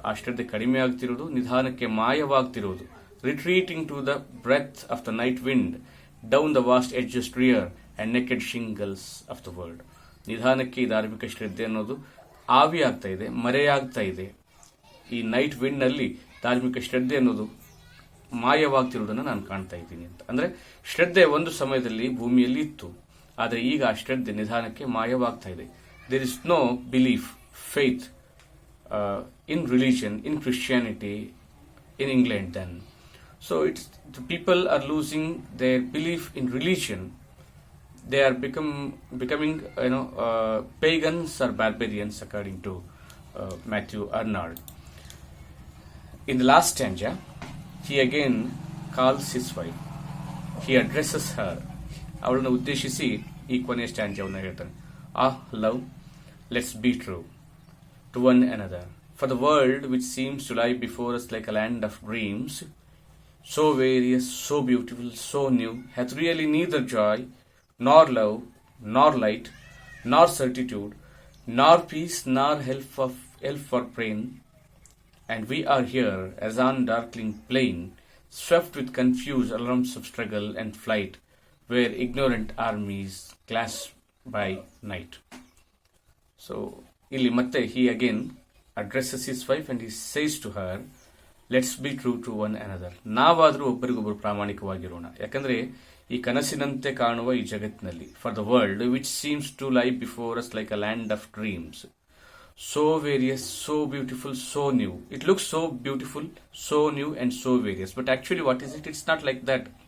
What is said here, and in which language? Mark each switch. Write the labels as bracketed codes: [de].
[kn] ಆ ಶ್ರದ್ಧೆ ಕಡಿಮೆ ಆಗ್ತಿರೋದು, ನಿಧಾನಕ್ಕೆ ಮಾಯವಾಗ್ತಿರೋದು. [en] Retreating to the breath of the night wind down the vast edges drear and naked shingles of the world. [kn] ನಿಧಾನಕ್ಕೆ ಈ ಧಾರ್ಮಿಕ ಶ್ರದ್ಧೆ ಅನ್ನೋದು ಆವಿ ಆಗ್ತಾ ಇದೆ, ಮರೆಯಾಗ್ತಾ ಇದೆ. ಈ ನೈಟ್ ವಿಂಡ್ ನಲ್ಲಿ ಧಾರ್ಮಿಕ ಶ್ರದ್ಧೆ ಅನ್ನೋದು ಮಾಯವಾಗ್ತಿರುವುದನ್ನು ನಾನು ಕಾಣ್ತಾ ಇದ್ದೀನಿ ಅಂತ. ಅಂದ್ರೆ ಶ್ರದ್ಧೆ ಒಂದು ಸಮಯದಲ್ಲಿ ಭೂಮಿಯಲ್ಲಿ ಇತ್ತು, ಆದರೆ ಈಗ ಆ ಶ್ರದ್ಧೆ ನಿಧಾನಕ್ಕೆ ಮಾಯವಾಗ್ತಾ ಇದೆ. [en] There is no belief, faith in religion, in Christianity, in England then. So it's the people are losing their belief in religion. They are becoming pagans or barbarians according to Matthew Arnold. In the last stanza, he again calls his wife. He addresses her. [kn] ಅವಳನ್ನು ಉದ್ದೇಶಿಸಿ ಈ ಕೊನೆಯ ಸ್ಟ್ಯಾಂಜಾವನ್ನು ಹೇಳ್ತಾನೆ. [en] Love, let's be true to one another. For the world which seems to lie before us like a land of dreams, so various, so beautiful, so new, hath really neither joy, nor love, nor light, nor certitude, nor peace, nor help for pain. And we are here as on darkling plain, swept with confused alarms of struggle and flight, where ignorant armies clash by night. So, [kn] ಇಲ್ಲಿ ಮತ್ತೆ [en] he again addresses his wife and he says to her, let's be true to one another. [kn] ನಾವಾದರೂ ಒಬ್ಬರಿಗೊಬ್ಬರು ಪ್ರಾಮಾಣಿಕವಾಗಿರೋಣ. ಯಾಕಂದ್ರೆ ಈ ಕನಸಿನಂತೆ ಕಾಣುವ ಈ ಜಗತ್ತಿನಲ್ಲಿ, [en] for the world which seems to lie before us like a land of dreams, so various, so beautiful, so new. It looks so beautiful, so new and so various, but actually what is it? It's not like that.